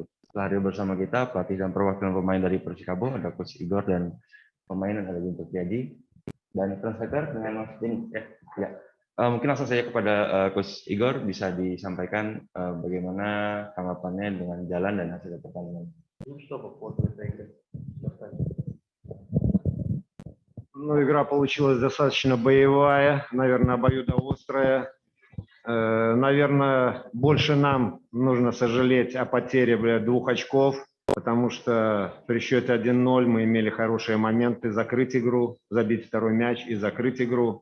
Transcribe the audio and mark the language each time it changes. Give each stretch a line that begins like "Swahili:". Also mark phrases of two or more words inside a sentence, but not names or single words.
Indonesian: Setelah hadir bersama kita, pelatih dan perwakilan pemain dari Persikabo, ada Coach Igor dan pemain ada Guntur Jadi dan translator dengan Mas Denny. Ya. Mungkin langsung saja kepada Coach Igor, bisa disampaikan bagaimana tanggapannya dengan jalan dan hasil pertandingan.
Russian: Ну, игра получилась достаточно боевая, наверное, обоюдоострая. Наверное, больше нам нужно сожалеть о потере 2 очков, потому что при счете 1-0 мы имели хорошие моменты закрыть игру, забить второй мяч и закрыть игру.